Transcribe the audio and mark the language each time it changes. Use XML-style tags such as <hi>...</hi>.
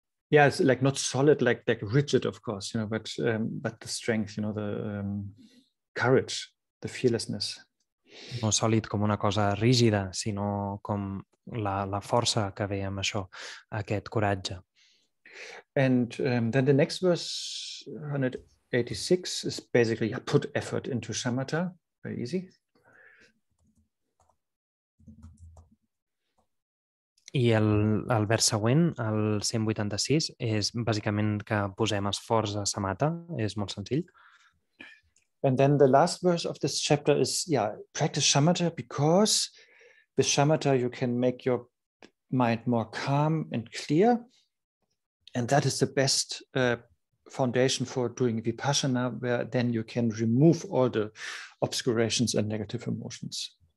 <en>Yeah, it's like not solid, like rigid, of course, but the strength, the courage, the fearlessness.</en> <ca>No sòlid com una cosa rígida, sinó com la força que ve amb això, aquest coratge.</ca> <en>And then the next verse, 186, is basically put effort into shamatha, very easy.</en> <ca>I el vers següent, el 186, és bàsicament que posem esforç a samatha, és molt senzill.</ca> <en>And then the last verse of this chapter is, practice shamatha, because with shamatha you can make your mind more calm and clear. And that is the best foundation for doing vipassana, where then you can remove all the obscurations and negative emotions.</en>